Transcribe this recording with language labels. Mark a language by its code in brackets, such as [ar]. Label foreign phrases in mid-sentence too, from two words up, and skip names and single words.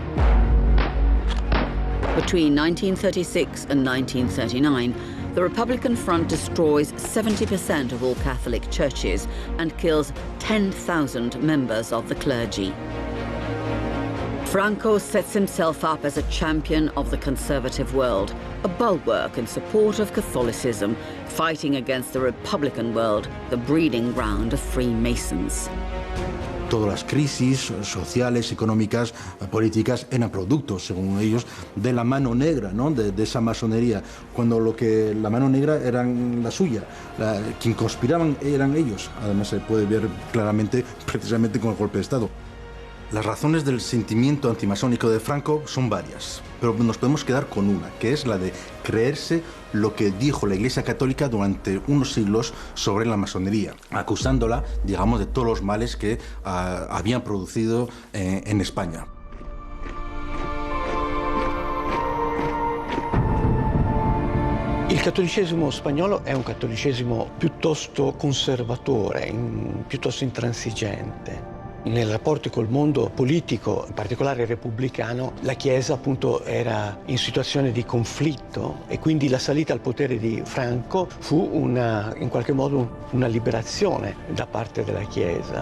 [en] Between 1936 and 1939, the Republican Front destroys 70% of all Catholic churches and kills 10,000 members of the clergy. Franco sets himself up as a champion of the conservative world, a bulwark in support of Catholicism, fighting against the Republican world, the breeding ground of Freemasons. [es] Todas las crisis sociales, económicas, políticas eran productos, según ellos, de la mano negra, ¿no? de esa masonería, cuando lo que la mano negra eran la suya, quien conspiraban eran ellos. Además se puede ver claramente precisamente con el golpe de Estado. Las razones del sentimiento antimasónico de Franco son varias, pero nos podemos quedar con una, que es la de creerse lo que dijo la Iglesia Católica durante unos siglos sobre la masonería, acusándola, digamos, de todos los males que habían producido en España. [it] Il cattolicesimo spagnolo è un cattolicesimo piuttosto conservatore, piuttosto intransigente. Nei rapporti col mondo politico, in particolare repubblicano, la Chiesa appunto era in situazione di conflitto e quindi la salita al potere di Franco fu in qualche modo una liberazione da parte della Chiesa.